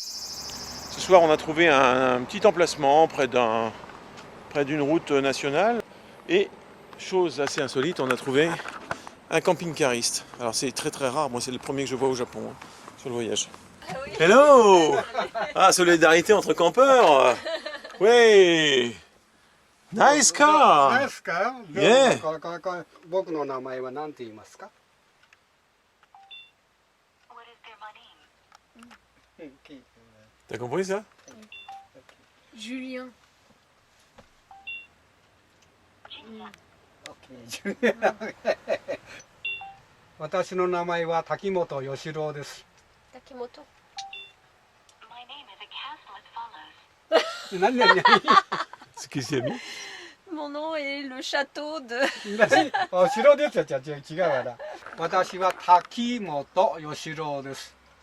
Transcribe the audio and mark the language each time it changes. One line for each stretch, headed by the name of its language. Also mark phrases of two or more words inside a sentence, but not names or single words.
French: Ce soir, on a trouvé un petit emplacement près d'une route nationale et chose assez insolite, on a trouvé un camping-cariste. Alors c'est très très rare, moi c'est le premier que je vois au Japon, sur le voyage. Ah oui. Hello. Ah, solidarité entre campeurs.
English: Oui. Nice car!
Japanese: ナイスか
English: Yeah.
Japanese: 僕の名前は何て言いますか
French: T'as compris ça? Julien.
Japanese: 私の名前は滝本義郎です。 Takimoto. 何何何
French: C'est qui c'est mis? Mon nom est le château de...
Japanese: お城ですよ。違うわな。私は滝本義郎です。